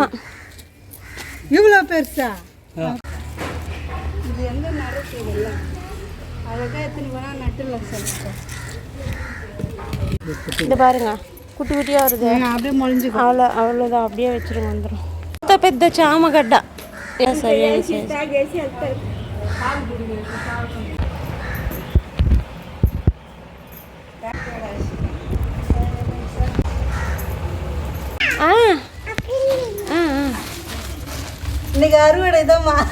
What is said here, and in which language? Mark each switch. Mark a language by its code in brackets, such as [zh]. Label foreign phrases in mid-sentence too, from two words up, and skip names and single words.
[ta] இவ்வளோ பெருசா? இது எங்கே நடக்குதுல்ல, அழகாக எத்தனை வேணால் நட்டுலாம் சொல்லிட்டேன். இது பாருங்க, குட்டி குட்டியாக வருது. அப்படியே முளைஞ்சு அவ்வளோதான். அப்படியே வச்சுருங்க, வந்துடும். [te] పెద్ద చామగడ్డ. సరే [ta] இன்னைக்கு அறுவடை தான்மா.